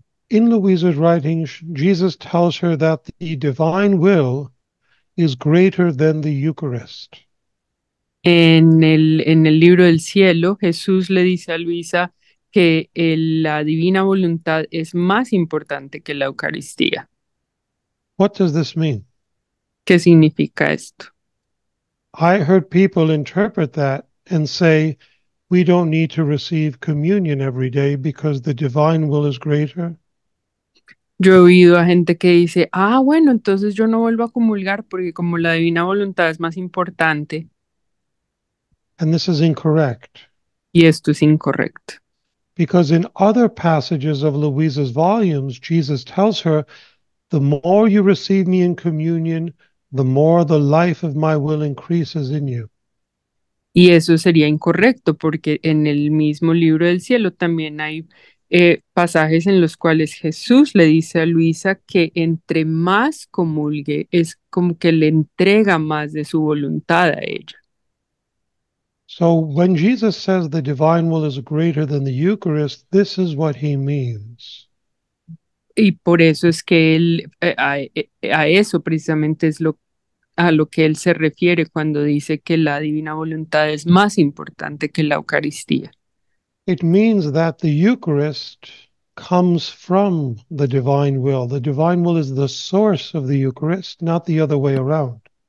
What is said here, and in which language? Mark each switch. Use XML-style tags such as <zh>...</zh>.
<en>In Luisa's writings, Jesus tells her that the divine will is greater than the Eucharist.</en> <es>En el libro del cielo, Jesús le dice a Luisa que la divina voluntad es más importante que la Eucaristía.</es> <en>What does this mean?</en> <es>¿Qué significa esto?</es> <en>I heard people interpret that and say, we don't need to receive communion every day because the divine will is greater.</en> <es>Yo he oído a gente que dice, bueno, entonces yo no vuelvo a comulgar porque como la divina voluntad es más importante,</es> <en>And this is incorrect</en> <es>y esto es incorrecto.</es> <en>because in other passages of Louisa's volumes, Jesus tells her, the more you receive me in communion, the more the life of my will increases in you.</en> <es>Y eso sería incorrecto porque en el mismo libro del cielo también hay pasajes en los cuales Jesús le dice a Luisa que entre más comulgue es como que le entrega más de su voluntad a ella.</es> <en>So when Jesus says the divine will is greater than the Eucharist, this is what he means.</en> <es>Y por eso es que él, a eso precisamente es a lo que él se refiere cuando dice que la divina voluntad es más importante que la Eucaristía.</es> <en>It means that the Eucharist comes from the divine will. The divine will is the source of the Eucharist, not the other way around.</en>